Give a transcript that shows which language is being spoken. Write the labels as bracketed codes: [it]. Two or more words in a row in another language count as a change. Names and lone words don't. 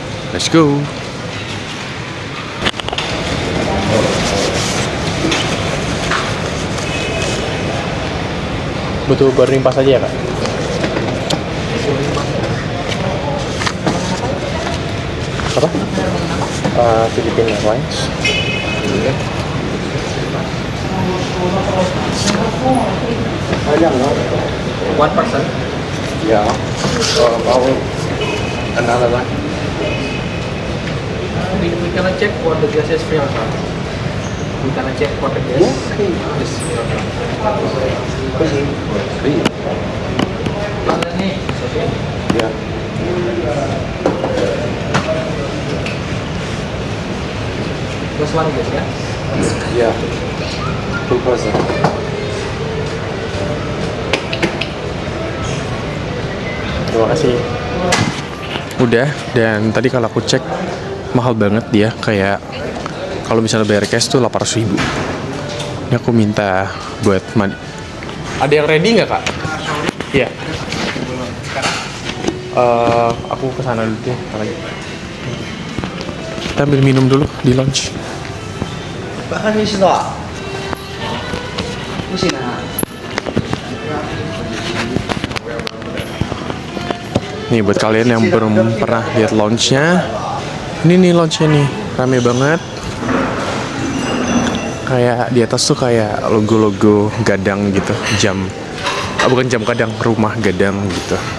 [en] Let's go. [id] Butuh [en] boarding pass [id] aja ya kak? Apa? Philippine Airlines. [en] One person. Yeah. Another one. We cannot check for the gas is free or not. We cannot check for the gas. Is free or not. Free. Okay. Yeah. Plus one gas ya. [id] Yeah. 2%. Terima kasih. Udah, dan tadi kalau aku cek mahal banget dia, kayak kalau misalnya bayar cash tuh 800.000. Ini aku minta buat mandi. Ada yang ready nggak kak? Iya. Aku kesana dulu deh. Kita ambil minum dulu di lounge. [zh] 半米是多少？不行啊。 [id] Nih buat kalian yang belum pernah lihat launch-nya, ini nih launch-nya nih, rame banget. Kayak di atas tuh kayak logo-logo gadang gitu, jam, bukan jam gadang, rumah gadang gitu.